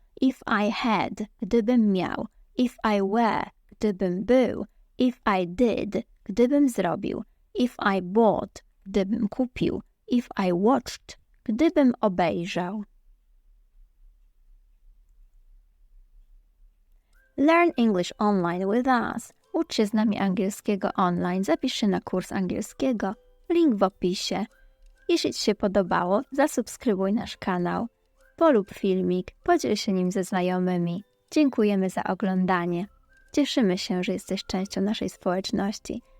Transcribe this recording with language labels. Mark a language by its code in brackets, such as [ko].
[en] If I had, [pl] gdybym miał. [en] If I were, [pl] gdybym był. [en] If I did, [pl] gdybym zrobił. [en] If I bought, [pl] gdybym kupił. [en] If I watched, [pl] gdybym obejrzał. [en] Learn English online with us. [pl] Ucz się z nami angielskiego online. Zapisz się na kurs angielskiego. Link w opisie. Jeśli Ci się podobało, zasubskrybuj nasz kanał, polub filmik, podziel się nim ze znajomymi. Dziękujemy za oglądanie. Cieszymy się, że jesteś częścią naszej społeczności.